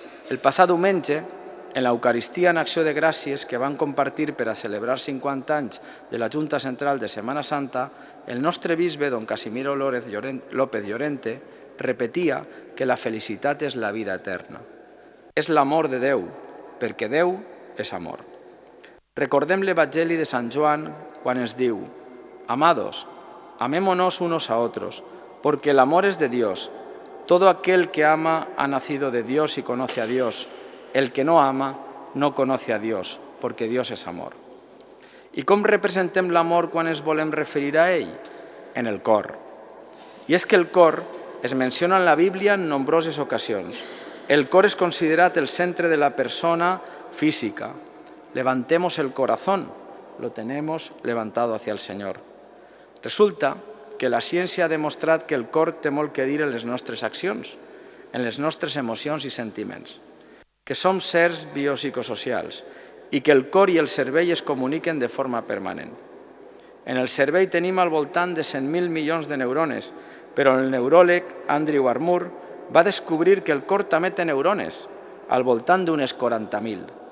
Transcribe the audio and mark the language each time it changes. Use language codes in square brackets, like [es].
[ca] El passat diumenge, en l'Eucaristia en Acció de Gràcies que van compartir per a celebrar 50 anys de la Junta Central de Setmana Santa, el nostre bisbe, don Casimiro López Llorente, repetia que la felicitat és la vida eterna. És l'amor de Déu, perquè Déu és amor. [es] Recordem l'Evangeli de Sant Joan quan ens diu: «Amados, amémonos unos a otros, porque el amor es de Dios. Todo aquel que ama ha nacido de Dios y conoce a Dios. El que no ama no conoce a Dios, porque Dios es amor». [ca] I com representem l'amor quan ens volem referir a ell? En el cor. I és que el cor es menciona en la Bíblia en nombroses ocasions. El cor es considerat el centre de la persona física. [es] Levantemos el corazón, lo tenemos levantado hacia el Señor. [ca] Resulta que la ciència ha demostrat que el cor té molt que dir en les nostres accions, en les nostres emocions i sentiments, que som sers biopsicosocials i que el cor i el cervell es comuniquen de forma permanent. En el cervell tenim al voltant de 100.000 milions de neurones, però el neuròleg Andrew Armour va descobrir que el cor també té neurones, al voltant d'unes 40.000.